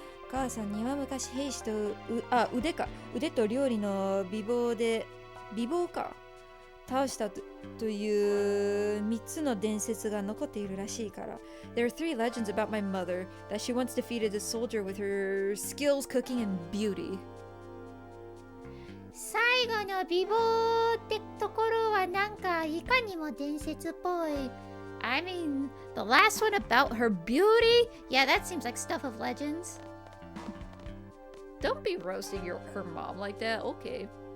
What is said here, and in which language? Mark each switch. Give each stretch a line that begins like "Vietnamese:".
Japanese: 母さんには昔兵士と腕と料理の美貌か倒したという3つの伝説が残っているらしいから。
English: There are 3 legends about my mother that she once defeated a soldier with her skills, cooking, and beauty.
Japanese: 最後の美貌ってところはなんかいかにも伝説っぽい。
English: I mean, the last one about her beauty? Yeah, that seems like stuff of legends. Don't be roasting her mom like that. Okay.